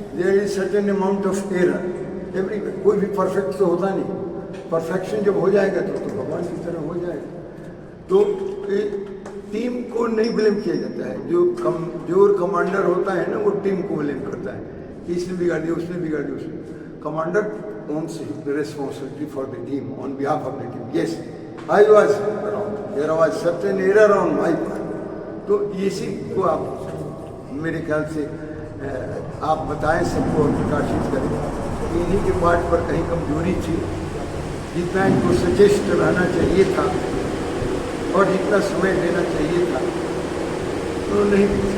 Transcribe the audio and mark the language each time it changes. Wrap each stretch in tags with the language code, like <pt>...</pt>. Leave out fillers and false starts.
<en>There is certain amount of error everywhere.</en> <hi>कोई भी perfect तो होता नहीं। परफेक्शन जब हो जाएगा तो भगवान की तरह हो जाएगा। तो टीम को नहीं ब्लेम किया जाता है। जो कमजोर कमांडर होता है ना, वो टीम को ब्लेम करता है कि इसने बिगाड़ दिया, उसने बिगाड़ दिया, उसने।</hi> <en>Commander owns the responsibility for the team on behalf of the team. Yes, I was wrong. There was certain error on my part.</en> <hi>तो इसी को आप मेरे ख्याल से आप बताएं, सबको प्रकाशित करें कि इन्हीं के पार्ट पर कहीं कमजोरी थी। जितना इनको सचेष्ट रहना चाहिए था और जितना समय देना चाहिए था, तो नहीं।</hi>